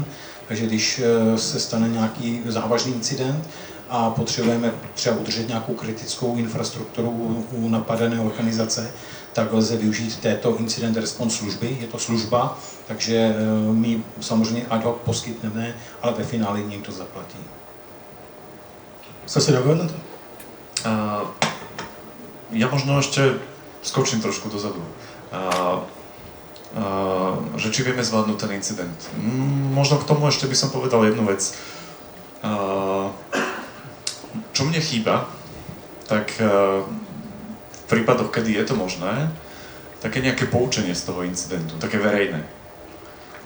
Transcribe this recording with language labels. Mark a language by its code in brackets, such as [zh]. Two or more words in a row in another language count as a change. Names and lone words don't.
[cs] Takže když se stane nějaký závažný incident a potřebujeme třeba udržet nějakou kritickou infrastrukturu u napadené organizace, tak lze využít této [en] incident response [cs] služby. Je to služba, takže my samozřejmě [la] ad hoc [cs] poskytneme, ale ve finále někdo zaplatí. [sk] Chceš si reagovať na to? Ja možno ešte skočím trošku dozadu. Že či vieme zvládnuť ten incident. Možno k tomu ešte by som povedal jednu vec. Čo mne chýba, tak v prípadoch, kedy je to možné, také nejaké poučenie z toho incidentu, také verejné.